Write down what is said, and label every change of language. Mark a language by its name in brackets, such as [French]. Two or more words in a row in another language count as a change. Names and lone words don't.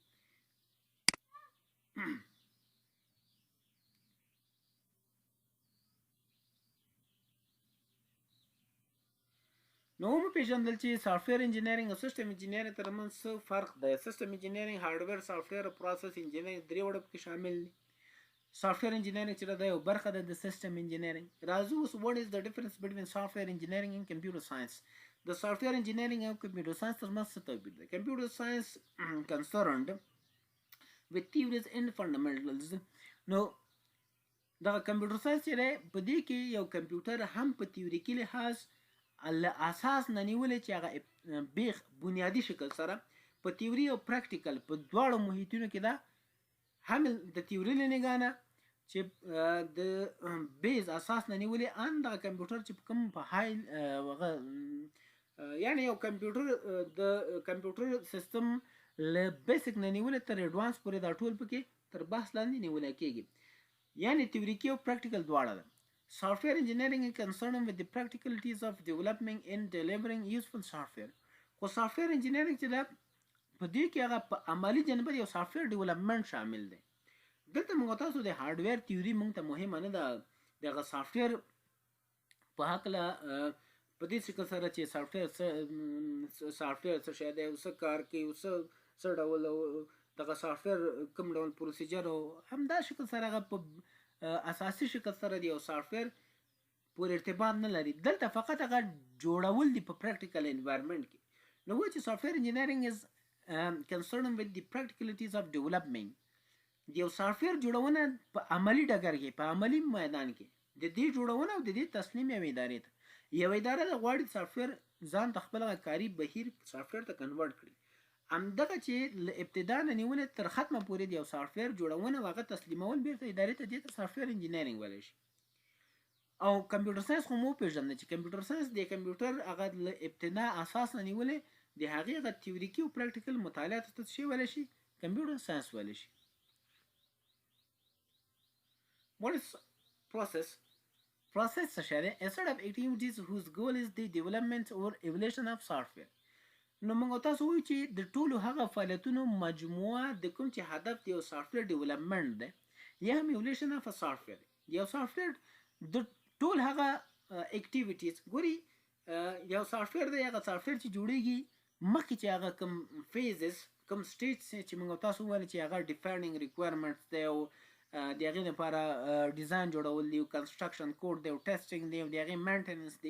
[Pashto] نو مو پیژندل چې [English] software engineering [Pashto] او [English] system engineering [Pashto] ترمنځ څه فرق دی. [English] system engineering hardware software [Pashto] او [English] process engineering [Pashto] درې وړه پکې شامل دي. [English] software engineering [Pashto] چې دا یو برخه ده د [English] system engineering. [Pashto] راځو اوس [English] what is the difference between software engineering and computer science. [Pashto] د [English] software engineering [Pashto] او [English] computer science [Pashto] ترمنځ څه توپیر دی. [English] computer science concerned with theories and fundamentals. [Pashto] نو دا [English] computer science [Pashto] چې په دې کې یو کمپیوټر هم په تیوریکي لحاظ اساس نه نیولې چې هغه بیخ بنیادی شکل سره په تیوري او پریکټیکل په دواړو محیطونو کې دا هم د تیوري له نګانه چې د بیز اساس نه نیولې ان دا کمپیوټر چې کوم په هاي یعنی یو کمپیوټر د [English] computer system [Pashto] له بیسیک نه نیولې تر ایډوانس پورې دا ټول پکې تر بحث لاندې نیول کېږي، یعنی تیوریکي او پریکټیکل دواړه ده. [English] Software engineering is concerned with the practicalities of developing and delivering useful software. [Pashto] خو [English] software engineering [Pashto] چې دا په دې کې هغه په عملی جنبه یو [English] software development [Pashto] شامل دی. دلته موږ تاسو د [English] hardware theory [Pashto] موږ ته مهمه نه ده، دغه سافټویر په هکله په دې شکل سره چې سافټویر څه شی دی، څه کار کوي، څه ډول دغه سافټویر کوم ډول پروسیجر او همدا شکل سره هغه په اساسي شکل سره دی او سافټویر پورې ارتباط نه لري. دلته فقط هغه جوړول دي په [English] practical environment [Pashto] کې. نو چې [English] software engineering is concerned with the practicalities of development. [Pashto] یو سافټویر جوړونه په عملی ډګر کې، په عملی میدان کې د دې جوړونه او د دې تسلیم یو ادارې ته. یو اداره د غواړي سافټویر ځان د خپل کاري بهیر سافټویر ته کنورټ کړي. همدغه چې له ابتدا نه نیولې تر ختمه پورې د یو سافټویر جوړونه او هغه تسلیمول بیرته ادارې ته دې ته [English] software engineering [Pashto] ویلی شي. او [English] computer science [Pashto] خو مو پیژنده چې [English] computer science [Pashto] د کمپیوټر هغه له ابتدا اساس نه نیولې د هغې هغه تیوریکي او پریکټیکل مطالعات ته څه ویلی شي، [English] computer science [Pashto] ویلی شي. [English] What is process? [Pashto] Process څه شی دی؟ [English] A set of activities whose goal is the development or evolution of software. [Pashto] نو موږ تاسو وایو چې د ټولو هغه فعالیتونو مجموعه د کوم چې هدف د یو سافټویر ډیولپمنټ دی یا هم [English] evolution of a software. [Pashto] یو سافټویر د ټول هغه اکټیویټیز ګوري یو سافټویر دی، هغه سافټویر چې جوړیږي مخکې چې هغه کوم فیزز کوم سټیج چې موږ تاسو وایو چې هغه [English] defining requirements [Pashto] دی او د هغې لپاره ډیزاین جوړول دی او [English] construction code [Pashto] دی او ټیسټینګ دی او د هغې مینټیننس دی.